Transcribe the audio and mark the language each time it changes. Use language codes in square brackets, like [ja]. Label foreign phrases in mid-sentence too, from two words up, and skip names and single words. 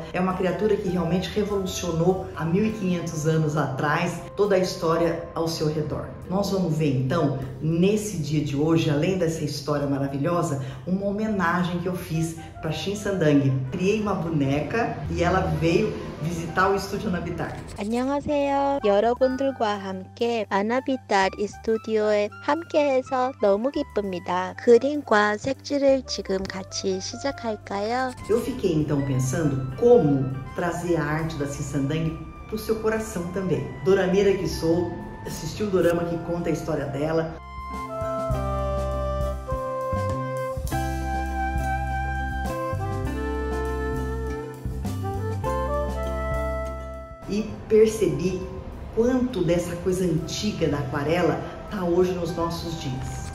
[pt] É uma criatura que realmente revolucionou há 1500 anos atrás toda a história ao seu redor. Nós vamos ver então, nesse dia de hoje, além dessa história maravilhosa, uma homenagem que eu fiz para Shin Sang-dang. Criei uma boneca e ela veio visitar o estúdio Anabitar. [ko] 안녕하세요. 여러분들과 함께 아나비달 스튜디오에 함께해서 너무 기쁩니다. 그림과 색칠을 지금 같이 시작할까요? [pt] Eu fiquei então pensando como trazer a arte da Shin Sang-dang para o seu coração também. Dorameira que sou, assisti o dorama que conta a história dela. E percebi quanto dessa coisa antiga da aquarela está hoje nos nossos dias.